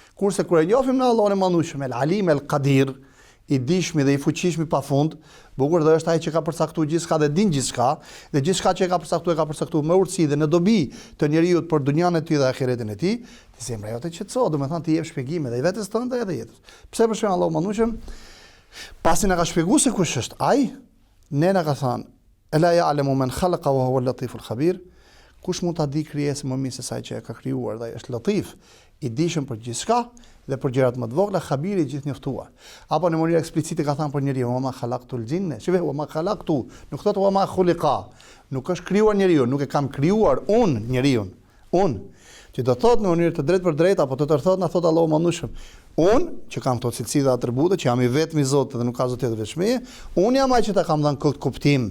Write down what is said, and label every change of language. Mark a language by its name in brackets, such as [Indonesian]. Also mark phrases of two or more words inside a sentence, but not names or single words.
[Albanian] Kurse kur e njohim në Allahun e Madhërisht, [Arabic] العليم القدير, [Albanian] i dishmi dhe i fuqishmi pafund, bukur dhe është ai që ka përcaktuar gjithçka dhe din gjithçka, dhe gjithçka që e ka përcaktuar me urtësi dhe në dobi të njeriu për dunjan e tij dhe ahiretin e tij, ti zemra jote qetëso, domethënë ti jep shpjegime dhe i vetes tënde edhe jetës. Pse për shembull Allahu mëndushëm pasi na ka shpjeguar se kush është ai, ne na ka thënë [Arabic] ألا يعلم من خلق وهو اللطيف الخبير. [Albanian] Kush mund ta di krijesën më mirë se sa që e ka krijuar dhe ai është latif, i dishëm për gjithçka dhe për gjërat më të vogla, khabiri i gjithënjoftuar. Apo në mënyrë eksplicite ka thënë për njeriu, [Arabic] "وما خلقت الجن", [Albanian] shihë, [Arabic] "وما خلقت", [Albanian] nuk thotë [Arabic] "وما خلق", [Albanian] nuk është krijuar njeriu, nuk e kam krijuar unë njeriu. Unë, që do thotë në mënyrë të drejtë për drejtë, apo të tërë thotë na thotë Allahu mëndueshëm. Unë, që kam këto cilësi dhe atribute, që jam i vetmi Zot dhe nuk ka Zot tjetër veç meje, unë jam ai që ta kam dhënë këtë kuptim.